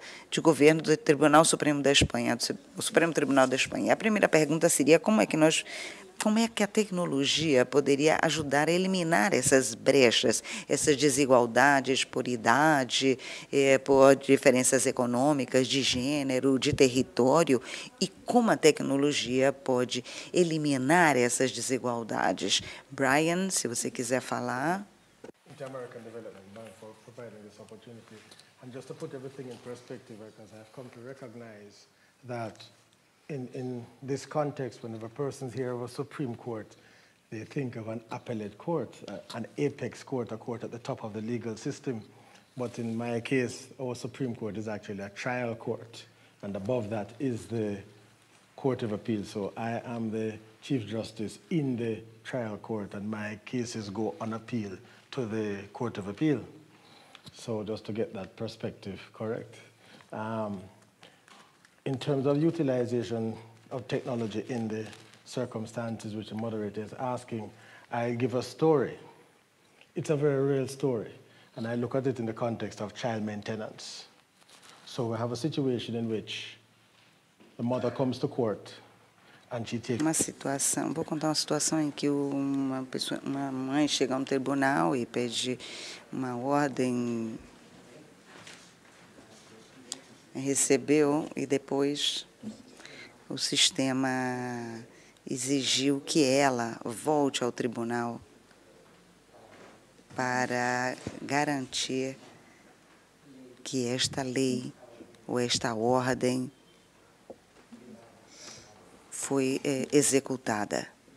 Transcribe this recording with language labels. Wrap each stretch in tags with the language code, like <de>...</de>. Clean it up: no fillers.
<pt>de Governo do Tribunal Supremo da Espanha, do Supremo Tribunal da Espanha. A primeira pergunta seria como é que a tecnologia poderia ajudar a eliminar essas brechas, essas desigualdades por idade, por diferenças econômicas, de gênero, de território, e como a tecnologia pode eliminar essas desigualdades. Brian, se você quiser falar.</pt> <en>Inter-American Development Bank for providing this opportunity. And just to put everything in perspective, because I've come to recognize that in this context, whenever persons hear of a Supreme Court, they think of an appellate court, an apex court, a court at the top of the legal system. But in my case, our Supreme Court is actually a trial court, and above that is the Court of Appeal. So I am the Chief Justice in the trial court, and my cases go on appeal to the Court of Appeal. So just to get that perspective correct. In terms of utilization of technology in the circumstances which the moderator is asking, I give a story. It's a very real story, and I look at it in the context of child maintenance. So we have a situation in which the mother comes to court and she takes...</en> <pt>Vou contar uma situação em que uma mãe chega a um tribunal e pede uma ordem, recebeu e depois o sistema exigiu que ela volte ao tribunal para garantir que esta lei ou esta ordem foi executada.</pt>